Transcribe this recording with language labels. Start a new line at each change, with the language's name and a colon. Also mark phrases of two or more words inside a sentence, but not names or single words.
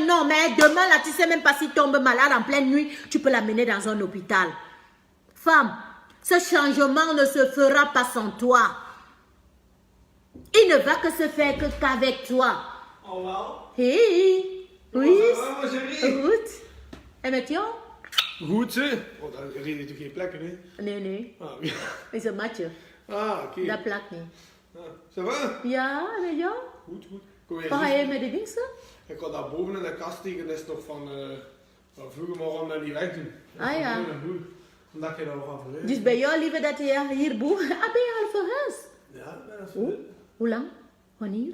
French: Non, mais demain, là, tu ne sais même pas s'il tombe malade en pleine nuit, tu peux l'amener dans un hôpital. Femme, ce changement ne se fera pas sans toi. Il ne va que se faire qu'avec toi. Au revoir. Hey, oui.
Dutch: Goed. En met jou? Goed, hè? Oh, daar reden toch geen plekken, hè? Nee, nee. Ah, ja. Is een matje. Ah, oké. Dat plakt niet.
French: Ah, ça va?
Dutch: Ja, met jou? Goed, goed. Kom Wat ga je met de dingsen? Ik had daar boven in de kast liggen, dat is nog van vroeger, maar we gaan dat niet wegdoen. Ah, ja. Omdat je dat gaat verhuizen. Dus bij jou liever dat je hier boven... Ah, ben je al verhuisd? Ja, dat is Hoe? goed. Hoe lang? Wanneer?